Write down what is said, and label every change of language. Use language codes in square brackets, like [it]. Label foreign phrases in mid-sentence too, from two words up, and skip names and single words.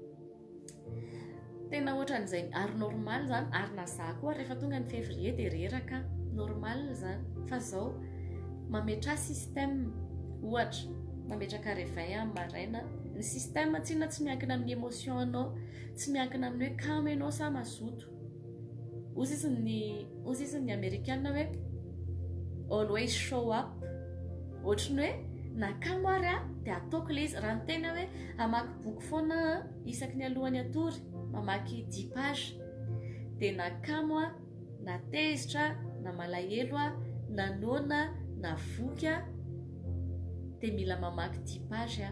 [mg] Tena ohatran'izay ary normal zany, ary na za koa rehefa tonga ny février dia reraka, normal zany. Fa zao mametra système, ohatra mametraka réveil amin'ny maraina, ny système tsy inona tsy miankina amin'ny émotion anao, tsy miankina amin'ny hoe kamo ianao sa mazoto. Ozy izy ny américaine hoe [en] always show up, [mg] ohatrany hoe na kamo ary a dia ataoko le izy. Raha ny tena hoe hamaky boky foana isaky ny alohan'ny atory, mamaky 10 page, dia na kamo a, na tezitra, na malahelo a, na nona, na voky a, dia mila mamaky 10 page a.